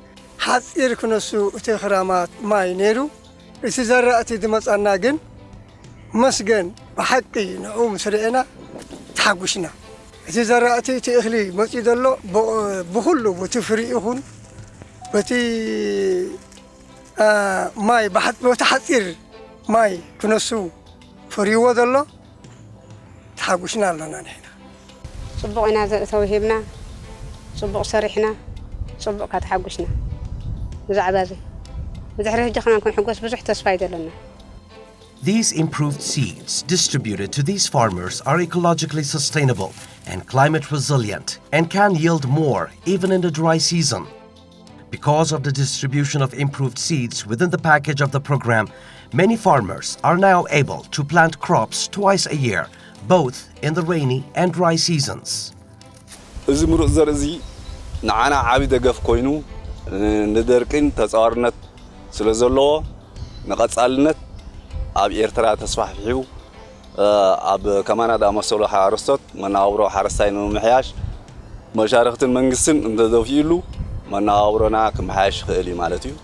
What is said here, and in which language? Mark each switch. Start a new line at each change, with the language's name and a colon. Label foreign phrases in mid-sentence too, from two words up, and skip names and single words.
Tigrinya: ሓፂር ክነሱ እቲ ክራማት ማይ ነይሩ እቲ ዘራእቲ ዝመፀና ግን መስገን ብሓቂ ንዑ ምስ ርአና ተሓጒስና እቲ ዘራእቲ እቲ እኽሊ መፂኡ ዘሎ ብኩሉ በቲ ፍሪ ይኹን በቲ ማይ በቲ ሓፂር ማይ ክነሱ ፍሪዎ ዘሎ ተሓጒስና ኣለና ንሕና ፅቡቕ ኢና ተዋሂብና ፅቡቕ ሰሪሕና ፅቡቕ ከተሓጒስና ብዛዕባ እዚ ብድሕሪ ሕጂ ኸና ክንሕጎስ ብዙሕ ተስፋ ይዘለና
English: These improved seeds distributed to these farmers are ecologically sustainable and climate resilient and can yield more even in the dry season. Because of the distribution of improved seeds within the package of the program, many farmers are now able to plant crops twice a year, both in the rainy and dry seasons.
Tigrinya: እዚ ምሩፅ ዘርኢ እዚ ንዓና ዓቢ ደገፍ ኮይኑ ንደርቅን ተጻዋርነት ስለ ዘለዎ ንቐጻልነት ኣብ ኤርትራ ተስፋሕፊሑ ኣብ ከማና ዳመሰሎ ሓረስቶት መናብሮ ሓረስታይ ንምምሕያሽ መሻርክትን መንግስትን እንተዘፍይሉ መናብሮና ክምሓያሽ ክእል እዩ ማለት እዩ